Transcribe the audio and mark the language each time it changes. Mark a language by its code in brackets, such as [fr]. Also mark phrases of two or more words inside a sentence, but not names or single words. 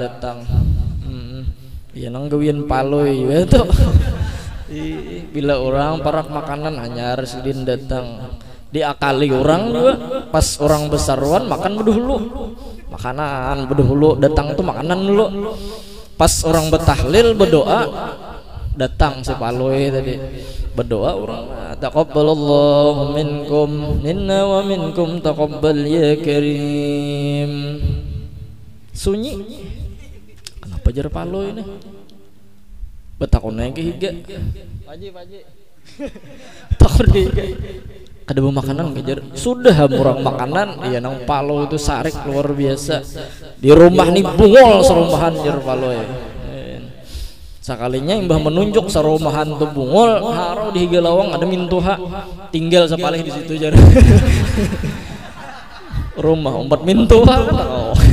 [bjn] datang ya nang gawian paloy ya tuh bila orang parak makanan hanya residin datang diakali orang juga pas orang besaruan makan bedahulu makanan bedahulu datang tuh makanan dulu pas orang betahlil berdoa datang si paloy tadi berdoa orang [ar] تقبل الله منكم منا و منكم تقبل يا كريم [bjn] sunyi kenapa jar paloy ini betakon yang kehiga Paji takon kehiga kada bawa makanan kejar sudah murang makanan iya nang palo itu sarik luar biasa di rumah nih bungol serumahan jar paloy sakalinya imbah menunjuk sarumahan tuh bungol haro di higa lawang ada mintuha tinggal sepalih di situ jar rumah umpat mintuha oh.